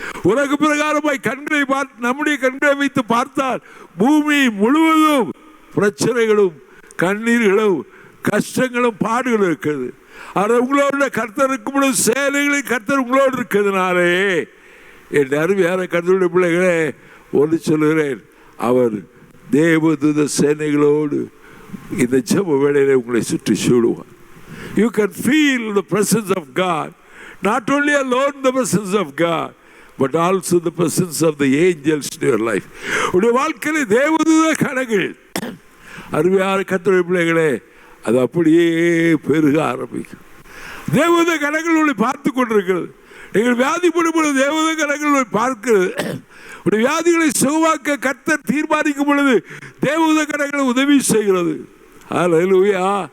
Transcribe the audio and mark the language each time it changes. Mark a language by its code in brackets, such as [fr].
[ta] உலக பிரகாரமாய் கண்களை பார்த்து, நம்முடைய கண்களை வைத்து பார்த்தால் பூமி முழுவதும் பிரச்சனைகளும் கண்ணீர்களும் கஷ்டங்களும் பாடுகளும் இருக்கிறது. ஆனால் உங்களோட கர்த்தர் இருக்கும் பொழுது சேனைகளின் கர்த்தர் உங்களோடு இருக்கிறதுனாலே என் அருமையான கர்த்தருடைய பிள்ளைகளே ஒன்று சொல்லுகிறேன், அவர் தேவதூத சேனைகளோடு இந்த ஜெப வேளையிலே உங்களை சுற்றி சூடுவார். [en] You can feel the presence of God, not only alone the presence of God, but also the presence of the angels in your life. [ta] உடைய வாழ்க்கையில் தேவதூத கணங்கள், அருமையான கர்த்தருடைய பிள்ளைகளே, அது அப்படியே பெருக ஆரம்பிக்கும். தேவதூத கணங்கள் உங்களை பார்த்து கொண்டிருக்கிறது. நீங்கள் வியாதிப்படும் பொழுது தேவதூத கணங்கள் உங்களை பார்க்கிறது. உடைய வியாதிகளை சுகமாக்க கர்த்தர் தீர்மானிக்கும் பொழுது தேவதூத கணங்களை உதவி செய்கிறது. ஹல்லேலூயா.